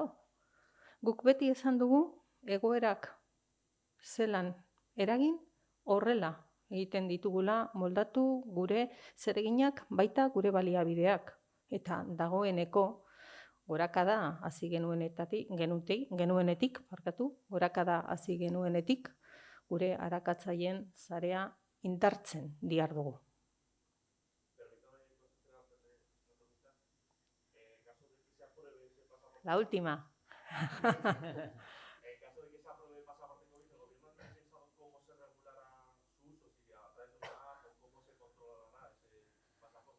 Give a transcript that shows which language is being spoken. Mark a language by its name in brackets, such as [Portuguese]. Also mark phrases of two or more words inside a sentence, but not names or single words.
[Basque] Guk beti esan dugu egoerak zelan eragin horrela egiten ditugula moldatu gure zereginak baita gure baliabideak. Eta dagoeneko gorakada hasi genuenetik, gorakada hasi genuenetik, gure arakatzaileen sarea indartzen dihardugu. [Spanish] La última. En caso de que se apruebe el pasaporte COVID, ¿el gobierno ha pensado cómo se regulará su uso? Si a través de una app o cómo se controlará ese pasaporte.